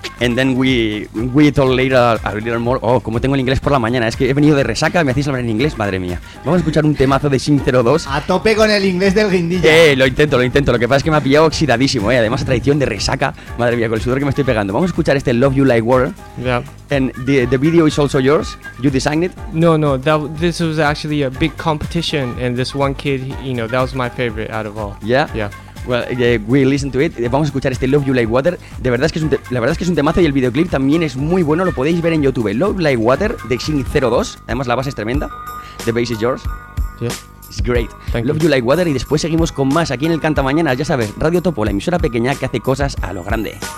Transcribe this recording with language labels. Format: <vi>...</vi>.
<en>And then we talk later a little more.</en> <es>Oh, como tengo el inglés por la mañana. Es que he venido de resaca y me hacéis hablar en inglés, madre mía. Vamos a escuchar un temazo de Shing02. A tope con el inglés del guindilla. Lo intento. Lo que pasa es que me ha pillado oxidadísimo, Además, a traición de resaca. Madre mía, con el sudor que me estoy pegando. Vamos a escuchar este Love You Like Water.</es> <en>Yeah. And the video is also yours. You designed it? No. This was actually a big competition. And this one kid, you know, that was my favorite out of all. Yeah? Yeah. Well, we listen to it.</en> <es>Vamos a escuchar este</es> <en>Love You Like Water.</en> <es>De verdad es que es un temazo y el videoclip también es muy bueno. Lo podéis ver en YouTube. Love Like Water de Xing 02. Además la base es tremenda.</es> <en>The bass is yours. Yeah. It's great.</en> <es>Thank Love you. You Like Water y después seguimos con más aquí en el Canta Mañana. Ya sabes, Radio Topo, la emisora pequeña que hace cosas a lo grande.</es>